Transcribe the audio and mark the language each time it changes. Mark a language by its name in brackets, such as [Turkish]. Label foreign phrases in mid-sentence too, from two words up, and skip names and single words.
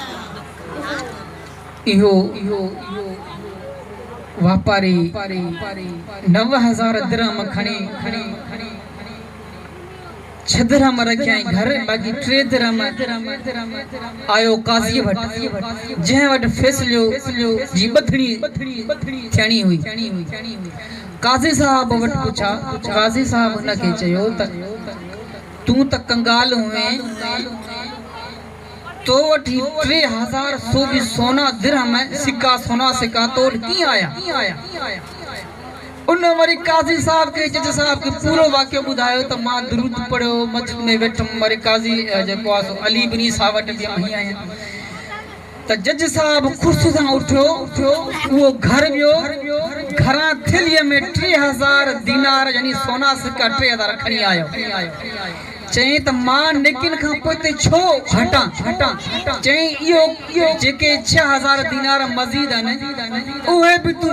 [Sindhi] इहो वापारी 9000 दिरहम खणी 6 दिरहम रखिया घर बाक़ी 3 दिरहम आयो काज़ी वट जंहिं वटि फैसलो जी बथड़ी थियणी हुई काज़ी साहब वटि पुछा काज़ी साहब उनखे चयो त तूं त कंगाल हुए तो वठी 3000 सो भी सोना दिरहम सिक्का सोना सिक्का तो कीअं आया उन वरी काज़ी साहब के जज साहब के पूरो वाक्य बुधायो त मां दुरूद पढ़ियो मस्जिद में वेठम वरी काज़ी जेको आहे अली बिन ईसा वटि बि आई आहियां त जज साहब खुश सां उठियो वो घर वियो घरां थेलीअ में 3000 दीनार यानी सोना सिक्का 3000 खणी आयो चई त मां नेकिन खां पोइ छो हटां चई इहो जेके 6000 दीनार मज़ीद आहिनि उहे बि तूं